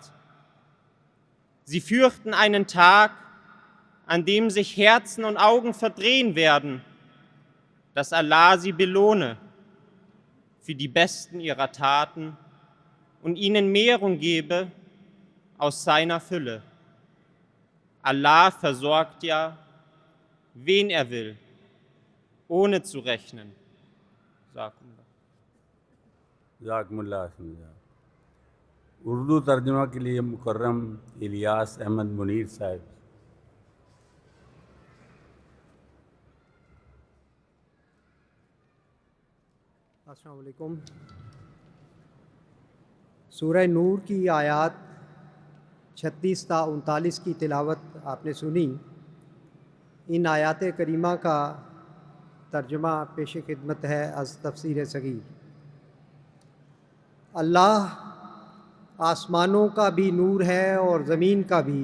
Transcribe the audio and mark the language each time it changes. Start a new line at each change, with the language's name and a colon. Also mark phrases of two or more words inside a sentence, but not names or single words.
German: Sie fürchten einen Tag, an dem sich Herzen und Augen verdrehen werden, dass Allah sie belohne für die besten ihrer Taten und ihnen Mehrung gebe aus seiner Fülle. Allah versorgt ja, wen er will, ohne zu rechnen.
Arabic: جزاكم الله أحسن.
Urdu: اردو ترجمہ کے لیے مکرم الیاس احمد منیر صاحب.
Arabic: السلام عليكم.
Urdu: سورہ نور کی آیت 36 تا 39 کی تلاوت آپ نے سنی. ان آیات کریمہ کا ترجمہ پیش خدمت ہے از تفسیر صغیر. اللہ آسمانوں کا بھی نور ہے اور زمین کا بھی.